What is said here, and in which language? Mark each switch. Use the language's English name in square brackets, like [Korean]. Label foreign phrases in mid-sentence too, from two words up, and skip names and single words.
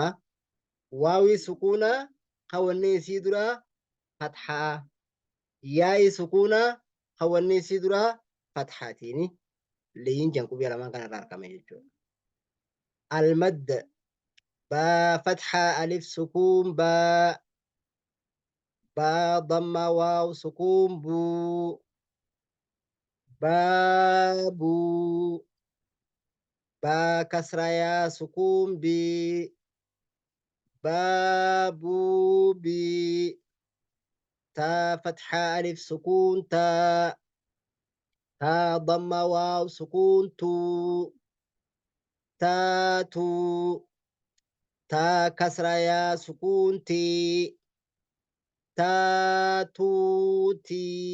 [Oromo] Waawii sukuunaa kawanni isii duraa fathaa, yaa'ii sukuunaa kawanni isii duraa fathaatiini liin jaan qubee lamaan kanarraa argame jechuudha. [Arabic] المد باء فتحة ألف سكون باء ضمة واو سكون بو بابو با كسرة يا سكون بي بابو بي تا فتحة ألف سكون تا ضمة واو سكون تو تاتو تا كسرة يا سكون تي تاتوتي